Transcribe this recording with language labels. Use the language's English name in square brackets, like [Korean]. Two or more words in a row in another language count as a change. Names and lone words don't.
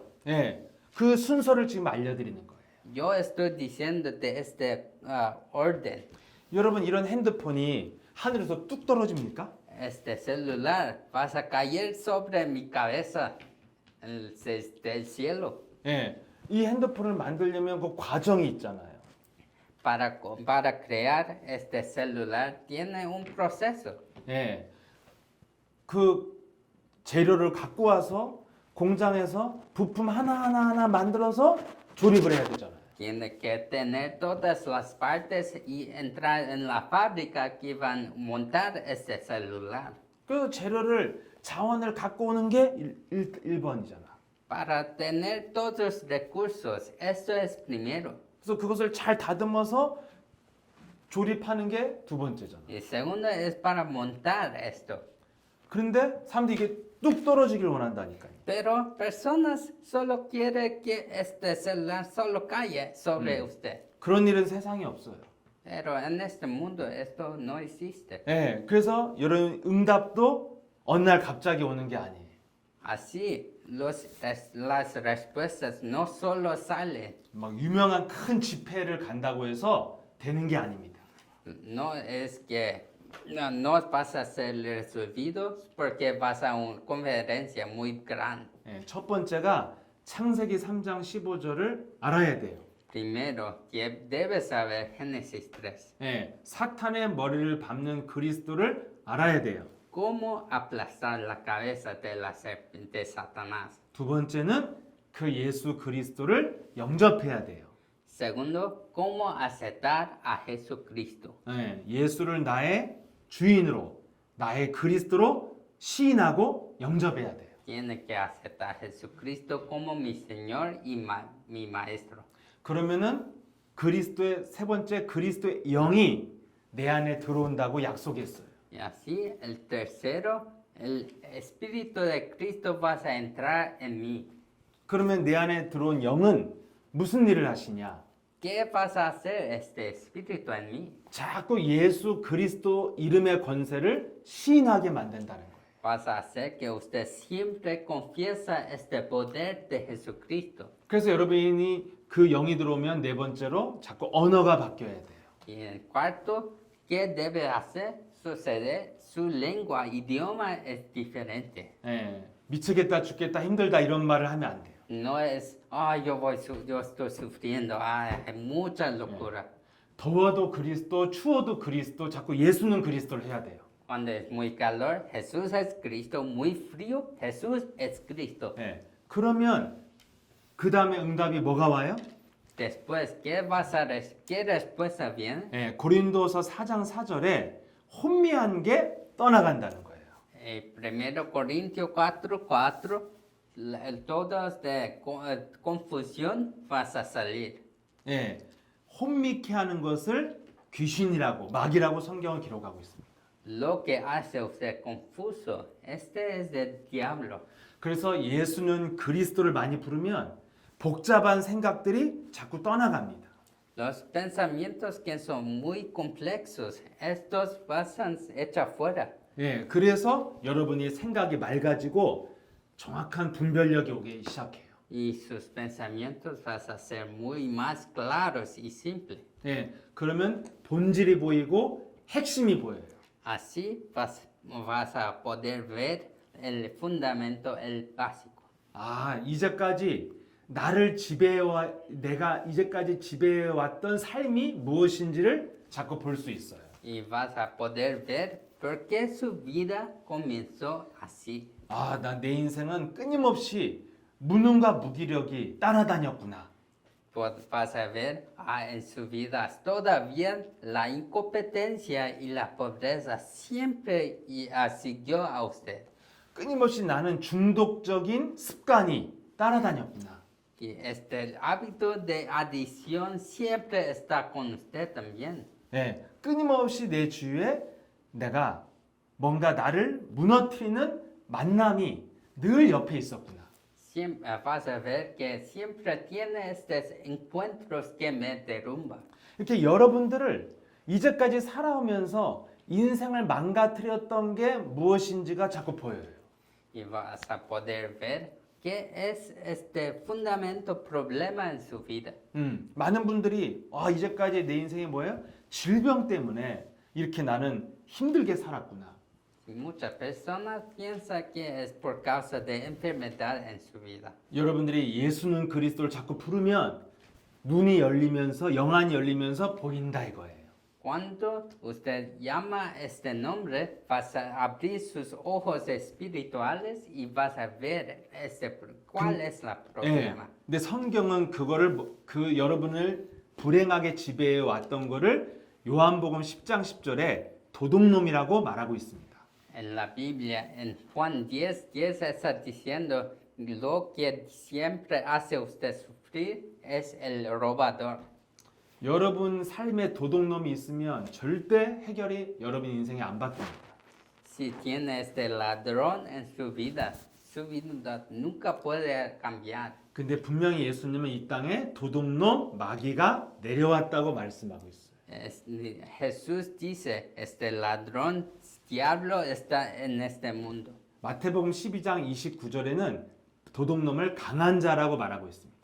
[Korean] 예, 그 순서를 지금 알려드리는 거예요. [Spanish] Yo estoy diciendo de este orden. [Korean] 여러분 이런 핸드폰이 하늘에서 뚝 떨어집니까? [Spanish] Este celular vas a caer sobre mi cabeza del cielo. [Korean] 예, 이 핸드폰을 만들려면 그 과정이 있잖아요. [Spanish] Para crear este celular tiene un proceso. [Korean] 예, 재료를 갖고 와서 공장에서 부품 하나하나 만들어서 조립을 해야 되잖아요. [Spanish] Tiene que tener todas las partes y entrar en la fábrica que van a montar este celular. [Korean] 그 재료를 자원을 갖고 오는 게 1번이잖아. [Spanish] Para tener todos los recursos, esto es primero. [Korean] 그래서 그것을 잘 다듬어서 조립하는 게 두 번째잖아. [Spanish] Y segundo es para montar esto. [Korean] 그런데 사람들이 이게 뚝 떨어지길 원한다니까요. [Spanish] Pero personas solo quieren que este celular solo caiga sobre usted. [Korean] 그런 일은 세상에 없어요. [Spanish] Pero en este mundo esto no existe. [Korean] 예, 그래서 여러분 응답도 어느 날 갑자기 오는 게 아니에요. [Spanish] Así, las respuestas no solo salen, [Korean] 막 유명한 큰 집회를 간다고 해서 되는 게 아닙니다. [Spanish] no es que no vas a ser resolvido porque vas a una conferencia muy grande. [Korean] 예, 첫 번째가 창세기 3장 15절을 알아야 돼요. [Spanish] Primero, que debes saber Génesis 3. [Korean] 예, 사탄의 머리를 밟는 그리스도를 알아야 돼요. [Spanish] Cómo aplastar la cabeza de Satanás. [Korean] 두 번째는 그 예수 그리스도를 영접해야 돼요. [Spanish] Segundo, cómo aceptar a Jesucristo. [Korean] 예, 예수를 나의 주인으로, 나의 그리스도로 시인하고 영접해야 돼요. [Spanish] Tiene que aceptar a Jesucristo como mi Señor y mi Maestro. [Korean] 그러면은 그리스도의 세 번째 그리스도의 영이 내 안에 들어온다고 약속했어요. [Spanish] Y así, el tercero, el Espíritu de Cristo vas a entrar en mí. [Korean] 그러면 내 안에 들어온 영은 무슨 일을 하시냐? [Spanish] ¿Qué vas a hacer este Espíritu en mí? [Korean] 자꾸 예수 그리스도 이름의 권세를 시인하게 만든다는 거예요. [Spanish] Vas a hacer que usted siempre confiesa este poder de Jesucristo. [Korean] 그래서 여러분이 그 영이 들어오면 네 번째로 자꾸 언어가 바뀌어야 돼요. [Spanish] Y el cuarto, ¿qué debe hacer? Suceder, su lengua, idioma es diferente. [Korean] 예, 미치겠다 죽겠다 힘들다 이런 말을 하면 안 돼요. [Spanish] No es, yo estoy sufriendo, es mucha locura. [Korean] 더워도 그리스도, 추워도 그리스도, 자꾸 예수는 그리스도를 해야 돼요. [Spanish] Cuando es muy calor, Jesús es Cristo, muy frío, Jesús es Cristo. [Korean] 예, 그러면 그 다음에 응답이 뭐가 와요? [Spanish] Después, ¿qué respuesta viene? [Korean] 예, 고린도서 4장 4절에 혼미한 게 떠나간다는 거예요. [Spanish] 1 Corintios 4:4, todos de confusión vas a salir. [Korean] 예, 혼미케 하는 것을 귀신이라고 마귀라고 성경은 기록하고 있습니다. [Spanish] Lo que hace usted confuso, este es del diablo. [Korean] 그래서 예수는 그리스도를 많이 부르면 복잡한 생각들이 자꾸 떠나갑니다. [Spanish] Los pensamientos que son muy complejos, estos pasan hecha fuera. [Korean] 예, 그래서 여러분이 생각이 맑아지고 정확한 분별력이 오기 시작해요. [Spanish] Y sus pensamientos vas a ser muy más claros y simples. [Korean] 예, 그러면 본질이 보이고 핵심이 보여요. [Spanish] Así vas a poder ver el fundamento, el básico. [Korean] 아, 이제까지 나를 내가 이제까지 지배해왔던 삶이 무엇인지를 자꾸 볼 수 있어요. [Spanish] Y vas a poder ver por qué su vida comenzó así. [Korean] 아, 나 내 인생은 끊임없이 무능과 무기력이 따라다녔구나. [Spanish] Vas a ver en su vida todavía la incompetencia y la pobreza siempre siguió a usted. [Korean] 끊임없이 나는 중독적인 습관이 따라다녔구나. [Spanish] Y el hábito de adicción siempre está con usted también. [Korean] 예, 끊임없이 내 주위에 내가 뭔가 나를 무너뜨리는 만남이 늘 옆에 있었구나. [Spanish] Vas a ver que siempre tiene estos encuentros que me derrumban. [Korean] 이렇게 여러분들을 이제까지 살아오면서 인생을 망가뜨렸던 게 무엇인지가 자꾸 보여요. [Spanish] Y vas a poder ver qué es este fundamento problema en su vida. [Korean] 많은 분들이 이제까지 내 인생이 뭐예요? 질병 때문에 이렇게 나는 힘들게 살았구나. [Spanish] Y muchas personas piensan que es por causa de enfermedad en su vida. [Korean] 여러분들이 예수는 그리스도를 자꾸 부르면 눈이 열리면서 영안이 열리면서 보인다 이거예요. [Spanish] Cuando usted llama este nombre, vas a abrir sus ojos espirituales y vas a ver cuál es el [Korean] 예. [Spanish] problema. [Korean] 근데 성경은 그 여러분을 불행하게 지배해 왔던 거를 요한복음 10장 10절에 도둑놈이라고 말하고 있습니다. [Spanish] En la Biblia, en Juan 10:10 está diciendo, lo que siempre hace usted sufrir es el robador. [Korean] 여러분 삶에 도둑놈이 있으면 절대 해결이 여러분 인생에 안 바뀝니다. [Spanish] Si tiene este ladrón en su vida nunca puede cambiar. [Korean] 근데 분명히 예수님은 이 땅에 도둑놈 마귀가 내려왔다고 말씀하고 있어요. [Spanish] Jesús dice, este ladrón, diablo está en este mundo. [Korean] 마태복음 12장 29절에는 도둑놈을 강한 자라고 말하고 있습니다.